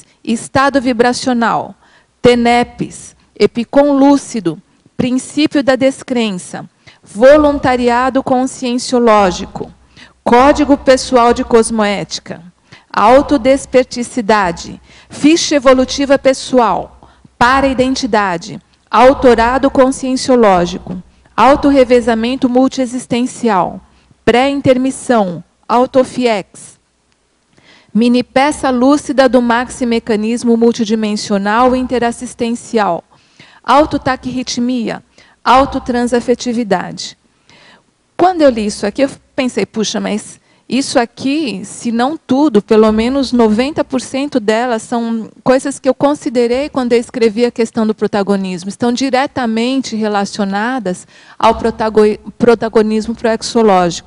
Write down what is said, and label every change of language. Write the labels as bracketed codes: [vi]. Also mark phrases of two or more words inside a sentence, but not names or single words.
[pt] estado vibracional, TENEPES, epicom lúcido, princípio da descrença, voluntariado conscienciológico, código pessoal de cosmoética, autodesperticidade, ficha evolutiva pessoal, para-identidade, autorado conscienciológico, autorrevezamento multiexistencial, pré-intermissão, autofiex, mini peça lúcida do maximecanismo multidimensional interassistencial, autotaquirritmia, autotransafetividade. Quando eu li isso aqui, eu pensei, puxa, mas isso aqui, se não tudo, pelo menos 90% delas são coisas que eu considerei quando eu escrevi a questão do protagonismo, estão diretamente relacionadas ao protagonismo proexológico.